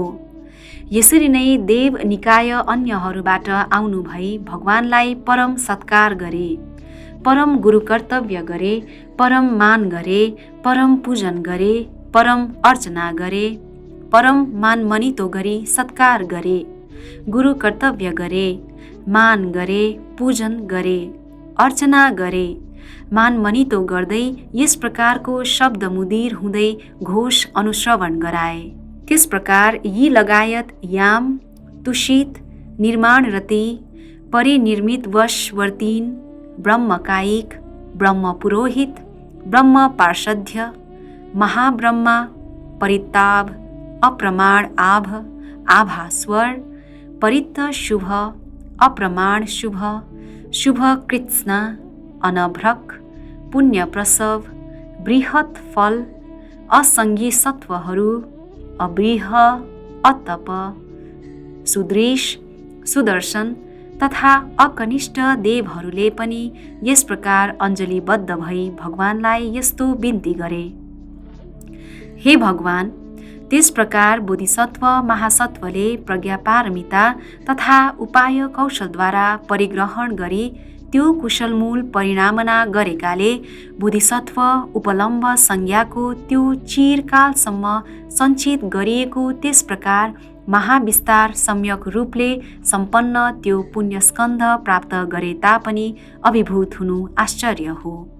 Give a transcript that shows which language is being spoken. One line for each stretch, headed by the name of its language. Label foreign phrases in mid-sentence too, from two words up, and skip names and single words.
Nepali: यसरी नै देव निकाय अन्यहरूबाट आउनु भई भगवानलाई परम सत्कार गरे, परम गुरु कर्तव्य गरे, परम मान गरे, परम पूजन गरे, परम अर्चना गरे, परम मान मनितो गरी सत्कार गरे, गुरु कर्तव्य गरे, मान गरे, पूजन गरे, अर्चना गरे, मान मनितो गर्दै यस प्रकारको शब्द मुदिर हुँदै घोष अनुश्रवण गराए। त्यस प्रकार यी लगायत याम, तुषित, निर्माणरती, परिनिर्मित वशवर्तीन, ब्रह्मकायिक, ब्रह्म पुरोहित, ब्रह्म पार्षद्य, महाब्रह्मा, परिताभ, अप्रमाण आभ, आभास्वर, परित्त शुभ, अप्रमाण शुभ, शुभ कृत्स्ना, अनभ्रक, पुण्य प्रसव, बृहत फल, असंगी सत्वहरू, अब्रीह, अतप, सुदृश, सुदर्शन तथा अकनिष्ठ देवहरूले पनि यस प्रकार अञ्जलीबद्ध भई भगवानलाई यस्तो बिन्ती गरे, हे भगवान, त्यस प्रकार बोधिसत्व महासत्वले प्रज्ञापारमिता तथा उपाय कौशलद्वारा परिग्रहण गरी त्यो कुशलमूल परिणामना गरेकाले बोधिसत्व उपलम्भ संज्ञाको त्यो चिरकालसम्म सञ्चित गरिएको त्यस प्रकार महाविस्तार सम्यक रूपले सम्पन्न त्यो पुण्यस्कन्ध प्राप्त गरे तापनि अभिभूत हुनु आश्चर्य हो।